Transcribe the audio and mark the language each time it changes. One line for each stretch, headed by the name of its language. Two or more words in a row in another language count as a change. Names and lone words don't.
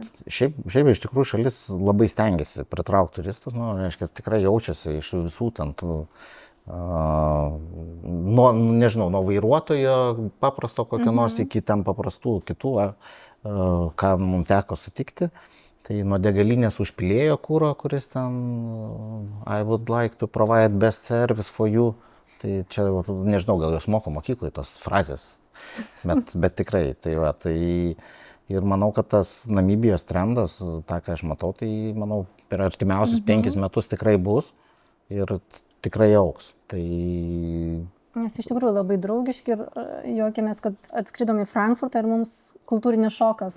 Lithuanian: Šiaip iš tikrųjų šalis labai stengiasi pritraukti turistus, nu, reiškia, tikrai jaučiasi iš visų ten tų, nežinau, nuo vairuotojo paprasto kokio nors iki ten paprastų kitų, ką mums teko sutikti. Tai nuo degalinės užpilėjo kūro, kuris ten
English: I would like to provide best service for you.
Lithuanian: Tai čia, nežinau, gal jos moko mokyklai tos frazės, bet tikrai. Tai va, tai ir manau, kad tas Namibijos trendas, tą, ką aš matau, tai manau, per artimiausius 5 metus tikrai bus ir tikrai augs. Tai Nes iš tikrųjų labai draugiški ir juokėmės, kad atskridom į Frankfurtą ir mums kultūrinis šokas.